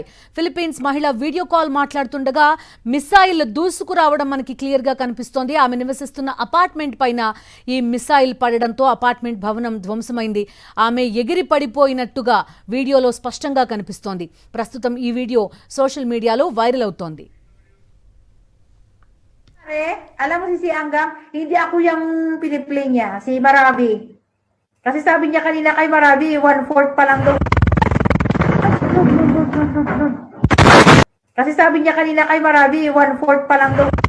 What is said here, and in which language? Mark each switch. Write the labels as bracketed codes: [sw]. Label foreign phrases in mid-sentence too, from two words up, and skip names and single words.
[te] ఫిలిప్పీన్స్ మహిళ [en] video call [te] మాట్లాడుతుండగా మిసైల్ దూసుకురావడం మనకి క్లియర్ గా కనిపిస్తోంది. ఆమె నివసిస్తున్న అపార్ట్మెంట్ పైన ఈ మిసైల్ పడడంతో అపార్ట్మెంట్ భవనం ధ్వంసమైంది. ఆమె ఎగిరి పడిపోయినట్టుగా వీడియోలో స్పష్టంగా కనిపిస్తోంది. ప్రస్తుతం ఈ వీడియో [en] social media [te] వైరల్ అవుతోంది. [tl] Alam mo si Anggam, hindi ako yung piniplay niya, si Maravi. Kasi sabi niya kanina kay Maravi, 1/4 pa lang daw. Kasi sabi niya kanina kay Maravi, 1/4 pa lang daw.